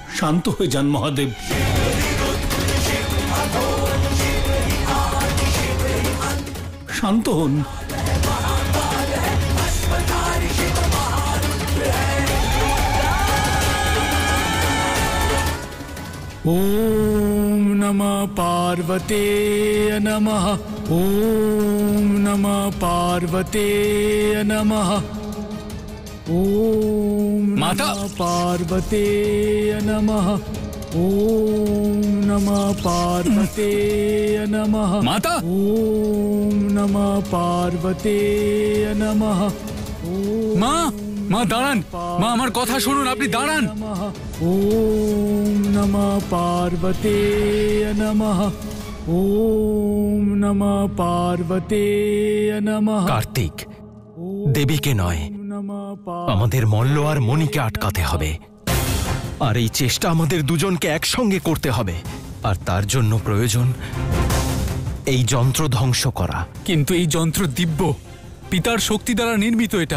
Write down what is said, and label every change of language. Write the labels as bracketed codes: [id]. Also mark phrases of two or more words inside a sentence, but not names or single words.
[bn] শান্ত হয়ে যান মহাদেব। শান্ত হন। [sa] ओम नमः पार्वते नमः। ओम नमः पार्वते नमः। ओम माता! नमः पार्वते नमः। ओम नमः पार्वते नमः। माता! ओम नमः पार्वते नमः। [bn] মা, মা দাঁড়ান, মা আমার কথা শুনুন, আপনি দাঁড়ান। [sa] ओम नमः पार्वते नमः। ओम नमः पार्वते नमः। [bn] কার্তিক, দেবীকে নয়, আমাদের মল্ল আর মণিকে আটকাতে হবে। আর এই চেষ্টা আমাদের দুজনকে একসঙ্গে করতে হবে। আর তার জন্য প্রয়োজন এই যন্ত্র ধ্বংস করা। কিন্তু এই যন্ত্র দিব্য, পিতার শক্তি দ্বারা নির্মিত এটা।